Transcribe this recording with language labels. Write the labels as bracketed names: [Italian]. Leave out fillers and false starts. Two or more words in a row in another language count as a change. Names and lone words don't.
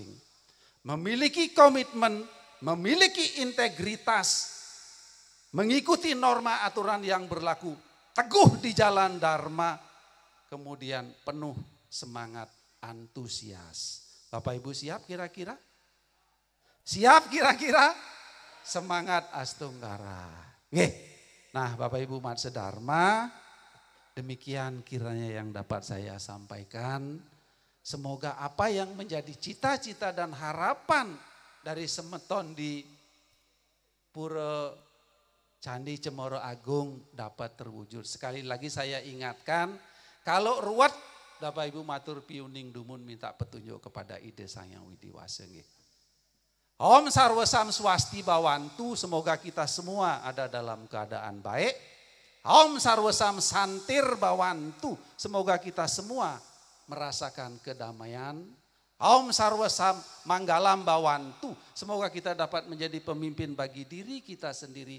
[Indonesian] Memiliki komitmen, memiliki integritas, mengikuti norma aturan yang berlaku, teguh di jalan dharma, kemudian penuh semangat antusias. Bapak Ibu siap kira-kira? Siap kira-kira? Semangat Astunggara. Nggih. Nah Bapak Ibu umat sedharma, demikian kiranya yang dapat saya sampaikan. Semoga apa yang menjadi cita-cita dan harapan dari semeton di Pura Candi Cemoro Agung dapat terwujud. Sekali lagi saya ingatkan, kalau ruwet Bapak Ibu [Balinese] matur piuning dumun [Indonesian] minta petunjuk kepada Ide Sang Hyang Widiwasa nggih. [Sanskrit] Om Sarwa Sam Swasti Bawantu, [Indonesian] semoga kita semua ada dalam keadaan baik. [Sanskrit] Om Sarwa Sam Santir Bawantu, [Indonesian] semoga kita semua merasakan kedamaian. [Sanskrit] Om Sarwa Sam Manggalam Bawantu, [Indonesian] semoga kita dapat menjadi pemimpin bagi diri kita sendiri.